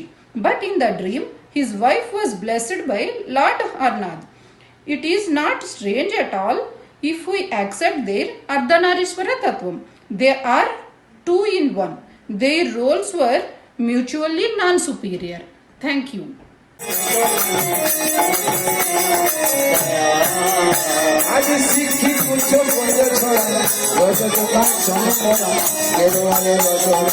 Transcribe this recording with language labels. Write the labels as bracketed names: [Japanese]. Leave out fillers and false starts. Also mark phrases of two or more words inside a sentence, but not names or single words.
[English] But in the dream, his wife was blessed by Lord Harnath. It is not strange at all if we accept their Ardhanarishwara Tattvam. They are two in one. Their roles were mutually non-superior. Thank you. आज सीखी कुछ बंद छोड़ा रोज तो काम चम पड़ा केरो वाले रोजो